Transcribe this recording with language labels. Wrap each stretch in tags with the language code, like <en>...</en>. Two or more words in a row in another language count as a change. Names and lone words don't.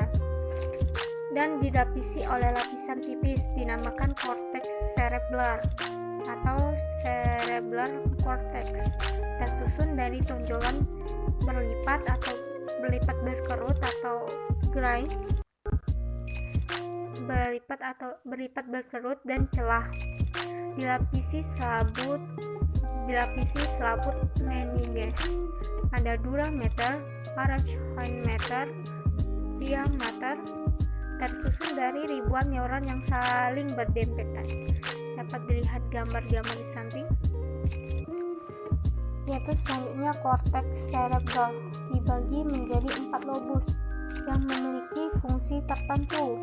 <id>dan dilapisi oleh lapisan tipis dinamakan cortex cerebral atau</id> <en>cerebral cortex,</en> <id>tersusun dari tonjolan berlipat atau berlipat berkerut atau gray, berlipat berkerut dan celah, dilapisi selaput meninges.</id> <la>Ada dura mater, arachnoid mater, pia mater,</la> <id>tersusun dari ribuan neuron yang saling berdempetan. Dapat dilihat gambar-gambar di samping. Yaitu selanjutnya korteks cerebral dibagi menjadi 4 lobus yang memiliki fungsi tertentu.</id>